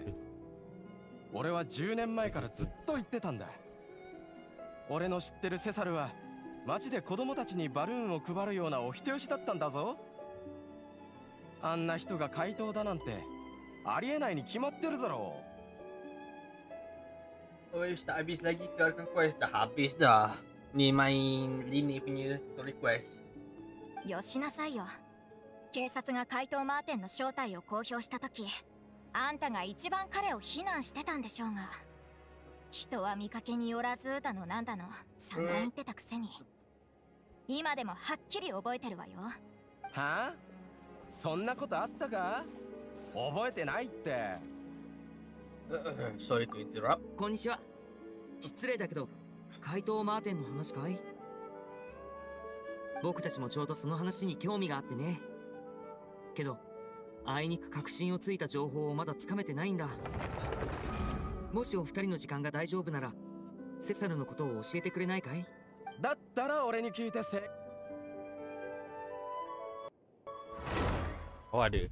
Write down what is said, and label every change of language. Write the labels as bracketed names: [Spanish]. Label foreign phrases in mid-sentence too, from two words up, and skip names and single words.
[Japanese] 俺は10年前からずっと言ってたんだ。俺の知ってるセサルは街で子供たちにバルーンを配るようなお人よしだったんだぞ。あんな人が怪盗だなんてありえないに決まってるだろう。 [Malay] Oish, tak habis lagi ke Arkham Quest? Dah habis dah. Ni main Lini punya story quest. [Japanese] よしなさいよ。警察が怪盗マーテンの正体を公表した時、あんたが一番彼を非難してたんでしょうが、人は見かけによらずだのなんだの散々言ってたくせに、今でもはっきり覚えてるわよ。はあ、そんなことあったか？覚えてないって。 [English] Sorry to interrupt. [Japanese] こんにちは。失礼だけど、怪盗マーテンの話かい？僕たちもちょうどその話に興味があってね。けど、あいにく確信をついた情報をまだつかめてないんだ。もしお二人の時間が大丈夫なら、セサルのことを教えてくれないかい？だったら俺に聞いて [Malay] Oh ada.